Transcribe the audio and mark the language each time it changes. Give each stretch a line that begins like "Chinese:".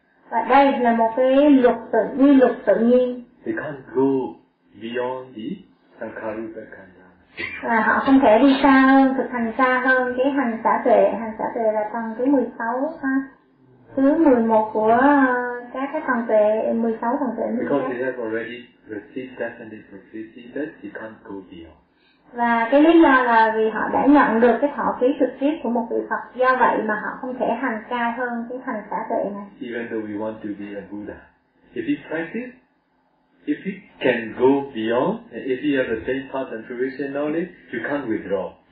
Vietnamese: Và đây là một cái luật tự nhiên.
English: They can't go beyond the Sankharupa Jnana.
Vietnamese: Và họ không thể đi xa hơn, thực hành xa hơn cái hành xả tuệ. Hành xả tuệ là tầng thứ 16 ha. Thứ 11 của các cái tầng tuệ, 16 tầng tuệ.
English: Because they have already received definite prophecy that they can't go beyond.
Vietnamese: Và cái lý do là vì họ đã nhận được cái thọ ký trực tiếp của một vị Phật, do vậy mà họ không thể hành cao hơn cái hành xả tuệ này.
English: Even though we want to be a Buddha, if he practice, if he can go beyond, and if he has the same path and fruition knowledge, you can't withdraw.